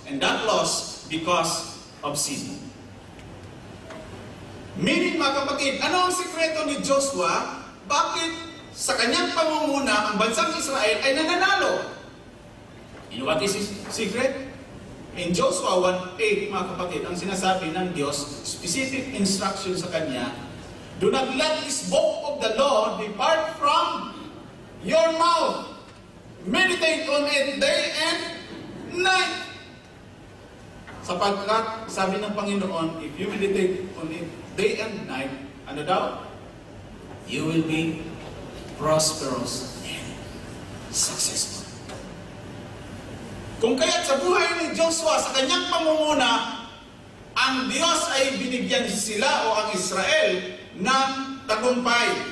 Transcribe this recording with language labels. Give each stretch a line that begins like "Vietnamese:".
English: And that loss because of sin.
Filipino: Meaning, mga kapatid, ano ang sikreto ni Joshua? Bakit sa kanyang pamumuna ang bansang Israel ay nananalo?
English: You know what is his secret? In Joshua 1:8,
Filipino: mga kapatid, ang sinasabi ng Diyos,
English: specific instruction
Filipino: sa kanya,
English: do not let this book of the law depart from your mouth. Meditate on it day and night.
Filipino: Sapagkat, sabi ng Panginoon,
English: if you meditate on it day and night,
Filipino: ano daw?
English: You will be prosperous and successful.
Filipino: Kung kaya't sa buhay ni Joshua, sa kanyang pamumuna, ang Diyos ay binigyan sila o ang Israel ng tagumpay.